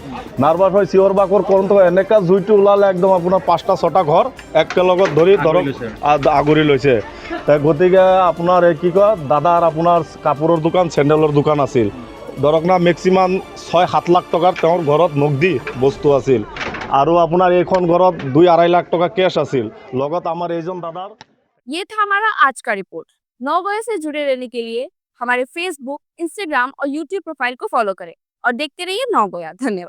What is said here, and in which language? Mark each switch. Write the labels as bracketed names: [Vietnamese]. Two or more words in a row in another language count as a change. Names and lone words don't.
[Assamese] নাৰ্ভাছ হৈ চিঞৰ বাখৰ কৰোঁতে এনেকুৱা জুইটো ওলালে একদম আপোনাৰ 5টা-6টা ঘৰ একেলগত ধৰি ধৰক আগুৰি লৈছে। গতিকে আপোনাৰ এই কি কয়, দাদাৰ আপোনাৰ কাপোৰৰ দোকান, চেণ্ডেলৰ দোকান আছিল। ধৰক না মেক্সিমাম 6-7 লাখ টকাৰ তেওঁৰ ঘৰত নগদি বস্তু আছিল, আৰু আপোনাৰ এইখন ঘৰত 2-2.5 লাখ টকা কেছ আছিল। লগত আমাৰ এইজন দাদাৰ [Hindi] ये था हमारा आज का रिपोर्ट। नौगांव से जुड़े रहने के लिए हमारे फेसबुक, इंस्टाग्राम और यूट्यूब प्रोफाइल को फॉलो करें और देखते रहिए नौगोया। धन्यवाद।